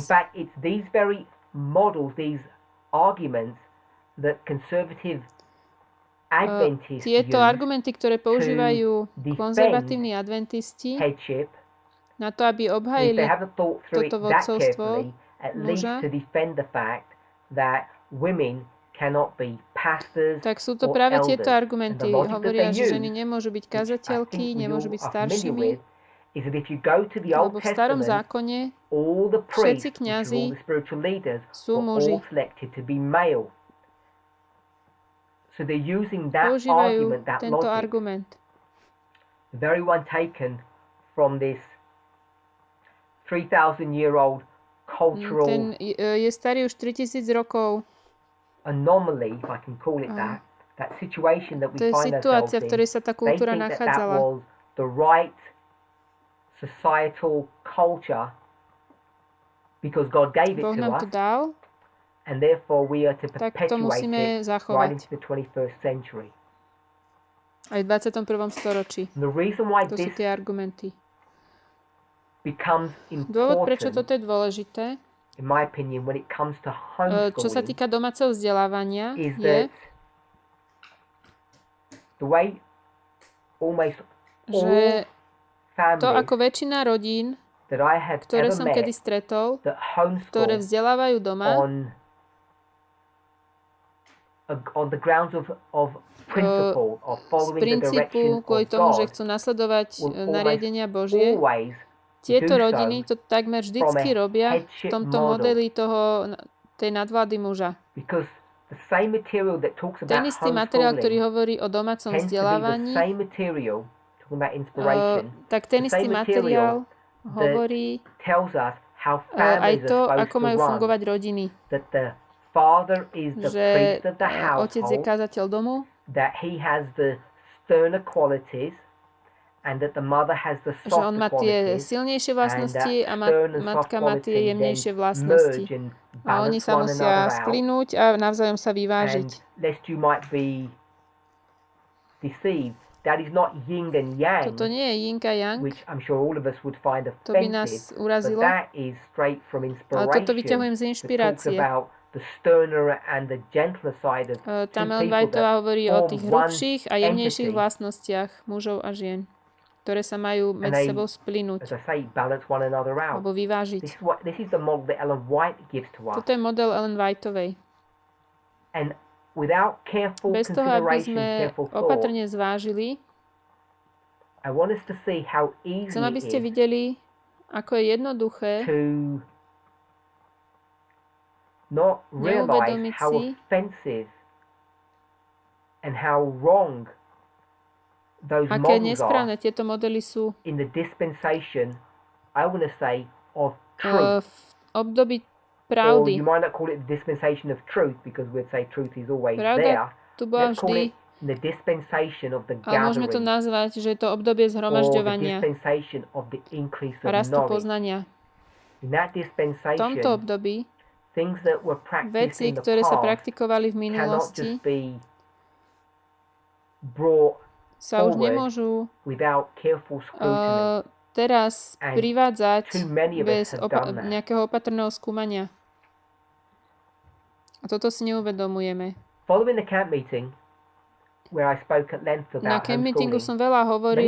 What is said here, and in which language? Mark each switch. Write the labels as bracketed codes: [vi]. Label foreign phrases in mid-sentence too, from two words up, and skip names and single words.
[en] fact, it's these very models, these arguments that conservative Adventists [sk] Tieto [en] use [sk] argumenty, ktoré používajú [en] defend [sk] konzervatívni adventisti [en] headship. [sk] na to, aby [en] And if [sk] obhajili [en] they haven't thought through it [sk] toto [en] that [sk] vodcovstvo [en] carefully, at least [sk] muža, [en] to defend the fact that women cannot be pastors [sk] tak sú to [en] or [sk] práve [en] elders. [sk] tieto argumenty. [en] And the logic that [sk] Hovoria, [en] they [sk] že ženy [en] use, [sk] nemôžu byť [en] which I [sk] kazateľky, [en] think we [sk] nemôžu [en] all [sk] byť [en] are familiar [sk] staršími, [en] with, is that if you go to the Old [sk] lebo v starom [en] Testament, [sk] zákone [en] all the priests, [sk] všetci [en] which are [sk] kňazi [en] all the spiritual leaders, [sk] sú [en] were [sk] muži. [en] all selected to be male. So they're using that [sk] Používajú [en] argument, that [sk] tento [en] logic, [sk] argument. [en] the very one taken from this 3,000-year-old cultural [sk] Ten je starý už 3000 rokov. [en] anomaly, if I can call it that situation that we [sk] To je [en] find ourselves [sk] situácia, v [en] in. [sk] ktorej sa tá [en] They [sk] kultúra [en] think that [sk] nachádzala. [en] was the right societal culture because God gave it [sk] Boh [en] to [sk] nám to [en] us, [sk] dal, [en] and therefore we are to [sk] tak to [en] perpetuate [sk] musíme [en] it right [sk] zachovať [en] into the 21st century. [sk] aj v 21. storočí. [en] And the reason why [sk] To sú [en] this [sk] tie argumenty. [en] becomes [sk] Dôvod, prečo [en] important, [sk] toto je dôležité, [en] in my opinion, when it comes to [sk] čo sa [en] homeschooling, [sk] týka domáceho vzdelávania, [en] is [sk] je, [en] that the way almost all [sk] že to, [en] families [sk] ako väčšina rodín, [en] that I have [sk] ktoré [en] ever [sk] som [en] met [sk] kedy stretol, [en] that [sk] ktoré [en] homeschool [sk] vzdelávajú doma, [en] on the grounds of principle of [sk] z [en] following the [sk] princípu, [en] direction [sk] kvôli [en] of [sk] tomu, že [en] God [sk] chcú nasledovať [en] will [sk] nariadenia Božie, [en] always [sk] tieto [en] do [sk] rodiny [en] so [sk] to takmer vždycky [en] from a [sk] robia v [en] headship [sk] tomto [en] model. [sk] modeli tej nadvlády muža. [en] because the same material that talks [sk] Ten [en] about [sk] istý materiál, ktorý [en] homeschooling [sk] hovorí o domácom [en] tends to be the [sk] vzdelávaní, [en] same material talking about inspiration [sk] tak ten [en] the [sk] istý [en] same [sk] materiál [en] material [sk] hovorí [en] tells us how [sk] aj [en] families [sk] to, [en] are [sk] ako [en] supposed [sk] majú [en] to run, [sk] fungovať rodiny. [en] that the father is the [sk] Že [en] priest of the [sk] otec je [en] household, [sk] kázateľ domu, [en] that he has the sterner qualities and that the mother has the [sk] že on [en] softer [sk] má tie [en] qualities, [sk] silnejšie [en] and [sk] vlastnosti [en] that [sk] a [en] stern and soft [sk] matka má tie [en] qualities [sk] jemnejšie [en] then [sk] vlastnosti. [en] merge and [sk] A oni [en] balance [sk] sa [en] one [sk] musia [en] another out, [sk] splynúť a navzájom sa vyvážiť. [en] and lest you might be deceived, that is not yin and yang, [sk] Toto nie je yin a yang, [en] which I'm sure all of us would find [sk] to by nás [en] offensive, but [sk] urazilo, [en] that is straight from [sk] ale toto vyťahujem [en] inspiration [sk] z [en] that talks [sk] inšpirácie. [en] about the sterner and the gentler side of [sk] Tam [en] two [sk] Ellen [en] people [sk] Whiteová [en] that [sk] hovorí o [en] form [sk] tých [en] one [sk] hrubších a jemnejších [en] entity, [sk] vlastnostiach mužov a žien, ktoré sa majú [en] and [sk] medzi [en] they, [sk] sebou [en] as [sk] splynúť [en] I say, balance one another out. [sk] alebo vyvážiť. [en] This is the model that Ellen White gives to us. [sk] Toto je model Ellen Whiteovej. [en] And without careful [sk] Bez toho, aby [en] consideration, [sk] sme [en] careful thought, [sk] opatrne zvážili, [en] I want us to see how easy [sk] chcem, aby [en] it [sk] ste [en] is [sk] videli, ako je jednoduché [en] to not realize [sk] neuvedomiť [en] how [sk] si, [en] offensive and how wrong those [sk] aké [en] models are [sk] nesprávne tieto modely sú [en] in the dispensation, I want to say, of truth. [sk] v období [en] Or [sk] pravdy. [en] you might not call it the dispensation of truth because we'd say truth is always [sk] Pravda [en] there. [sk] tu bola [en] Let's call [sk] vždy, [en] it the dispensation of the [sk] Ale môžeme to [en] gathering [sk] nazvať, že je to obdobie [en] or the [sk] zhromažďovania [en] dispensation of the increase [sk] a [en] of [sk] rastu [en] knowledge. [sk] poznania. [en] In that [sk] V tomto [en] dispensation, [sk] období [en] things that were practiced [sk] veci, [en] in the [sk] ktoré sa [en] past [sk] praktikovali v [en] cannot [sk] minulosti, [en] just be brought [sk] sa už [en] forward [sk] nemôžu [en] without careful scrutiny. [sk] teraz [en] And [sk] privádzať [en] too many of us [sk] bez [en] have done that. [sk] nejakého opatrného skúmania. A toto si neuvedomujeme. [en] Following the camp meeting, where I spoke at length [sk] Na [en] about camp meetingu [sk] som [en] homeschooling, [sk] veľa hovoril